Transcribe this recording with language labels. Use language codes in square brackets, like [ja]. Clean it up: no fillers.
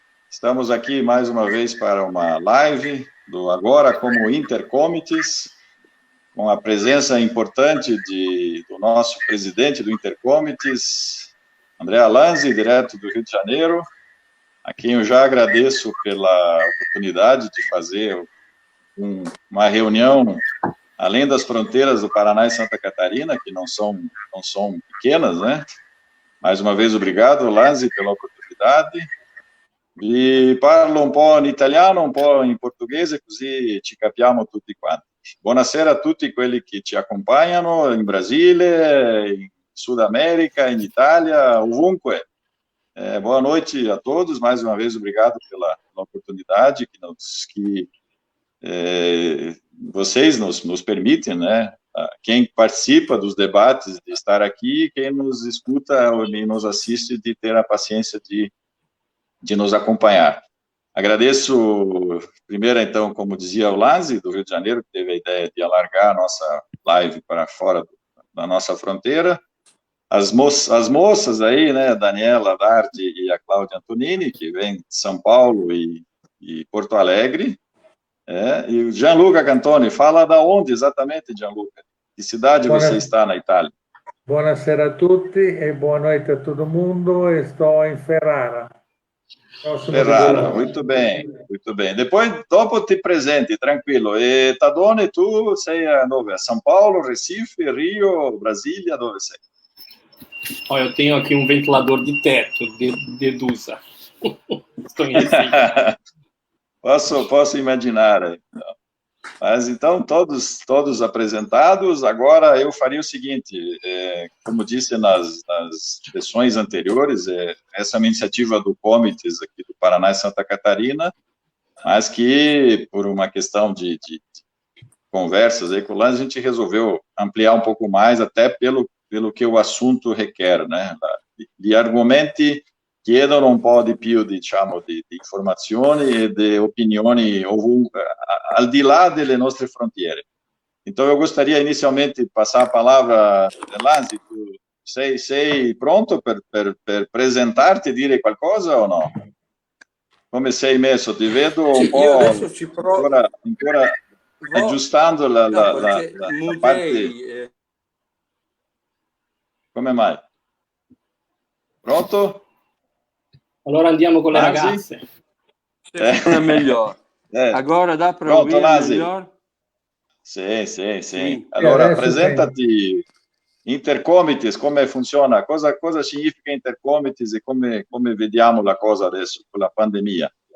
[pt] Estamos aqui mais uma vez para uma live do Agora como Intercomites, com a presença importante do nosso presidente do Intercomites, André Lanzi, direto do Rio de Janeiro, a quem eu já agradeço pela oportunidade de fazer uma reunião além das fronteiras do Paraná e Santa Catarina, que não são pequenas, né? Mais uma vez, obrigado, Lanzi, pela oportunidade. [it] E parlo un po' in italiano, un po' in portoghese, così ci capiamo tutti quanti. Buonasera a tutti quelli che ci accompagnano in Brasile, in Sud America, in Italia, ovunque. [pt] Boa noite a todos, mais uma vez, obrigado pela oportunidade que vocês nos permitem, né? Quem participa dos debates de estar aqui, quem nos escuta e nos assiste, de ter a paciência de nos acompanhar. Agradeço, primeiro, então, como dizia o Lanzi, do Rio de Janeiro, que teve a ideia de alargar a nossa live para fora da nossa fronteira. As moças aí, né, Daniela Dardi e a Cláudia Antonini, que vêm de São Paulo e Porto Alegre. E o Gianluca Cantoni, fala da onde exatamente, Gianluca? Que cidade você está na Itália? [it] Buonasera a tutti [pt] e boa noite a todo mundo. Estou em Ferrara. Ferrara, muito bem, muito bem. Depois, [it] dopo ti presenti, tranquillo. E da dove tu sei? Dove? São Paulo, Recife, Rio, Brasília, dove sei? [pt] Olha, eu tenho aqui um ventilador de teto, deduza. Estou em Recife. Posso imaginar. Mas então, todos apresentados. Agora eu faria o seguinte, como disse nas sessões anteriores, essa é uma iniciativa do Comites aqui do Paraná e Santa Catarina, mas que, por uma questão de conversas aí com o Lanzi, a gente resolveu ampliar um pouco mais, até pelo que o assunto requer, né? [it] Gli argomenti chiedono un po' di più, diciamo, di informazioni e di opinioni ovunque, al di là delle nostre frontiere. [pt] Então, eu gostaria inicialmente de passar a palavra, [it] Lanzi, tu sei pronto per presentarti e dire qualcosa o no? Come sei messo? Ti vedo un po' Io adesso ci provo. ancora aggiustando la parte... Come mai? Pronto? Allora andiamo con le ragazze. È meglio. [pt] Agora dá para ouvir melhor? [it] Sì. Allora, presentati. Intercomites, come funziona? Cosa significa Intercomites e come vediamo la cosa adesso con la pandemia?